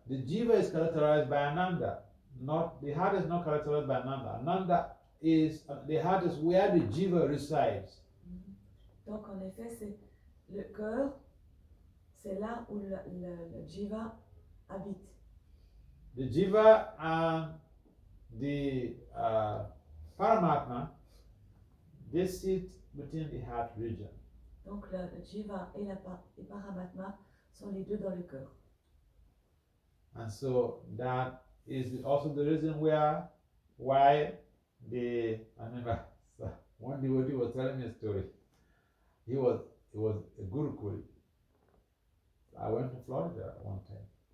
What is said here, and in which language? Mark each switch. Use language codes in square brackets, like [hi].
[en] The jiva is characterized by Ananda. Not the heart is not characterized by Ananda. Ananda is the heart is where the jiva resides. [fr] Donc en effet, c'est le cœur, c'est là où le jiva habite. [en] The jiva and the Paramatma, they sit within the heart region. [fr] Donc le jiva et et paramatma sont les deux dans le cœur. [en] And so that is also the reason why I remember one devotee was telling me a story. It was a Gurukul. I went to Florida one time.